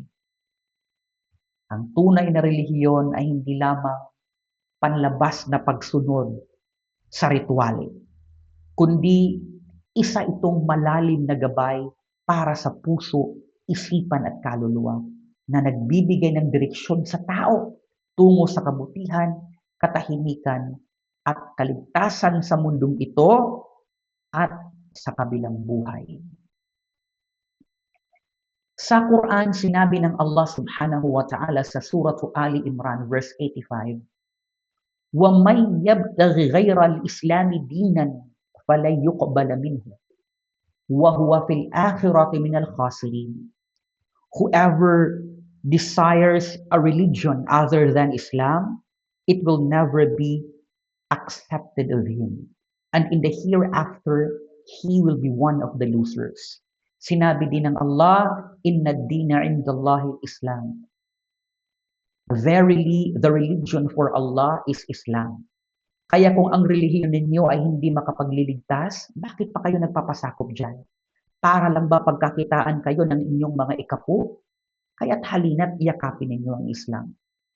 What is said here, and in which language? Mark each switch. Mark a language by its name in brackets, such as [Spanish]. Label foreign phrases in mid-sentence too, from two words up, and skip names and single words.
[Filipino] Ang tunay na relihiyon ay hindi lamang panlabas na pagsunod sa ritual, kundi isa itong malalim na gabay para sa puso, isipan at kaluluwa na nagbibigay ng direksyon sa tao tungo sa kabutihan, katahimikan at kaligtasan sa mundong ito at sa kabilang buhay. Sa Quran, sinabi ng Allah [Arabic] سبحانه وتعالى [Filipino] sa Surah Ali Imran verse 85, [Arabic] وَمَنْ يَبْتَغِ غَيْرَ الْإِسْلَامِ دِينًا فَلَنْ يُقْبَلَ مِنْهُ وَهُوَ فِي الْآخِرَةِ مِنَ الْخَاسِرِينَ. [English] Whoever desires a religion other than Islam, it will never be accepted of him. And in the hereafter, he will be one of the losers. [Filipino] Sinabi din ng Allah, [Arabic] إن الدين عند الله الإسلام. [English] Verily, the religion for Allah is Islam. [Filipino] Kaya kung ang relihiyon ninyo ay hindi makapagliligtas, bakit pa kayo nagpapasakop dyan? Para lang ba pagkakitaan kayo ng inyong mga ikapo? Kaya't halina't iyakapin ninyo ang Islam.